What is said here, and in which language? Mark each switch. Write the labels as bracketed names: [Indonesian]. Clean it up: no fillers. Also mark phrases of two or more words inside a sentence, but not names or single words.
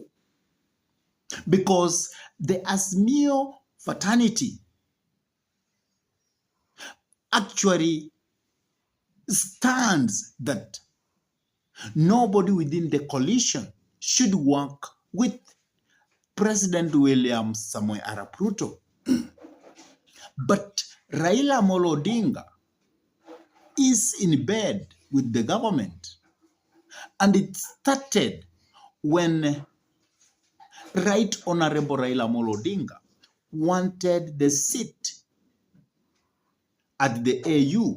[English] Because the Azimio fraternity actually stands that nobody within the coalition should work with President William Samoei Arap Ruto. But Raila Amolo Odinga is in bed with the government. And it started when Right Honorable Raila Amolo Odinga wanted the seat at the AU.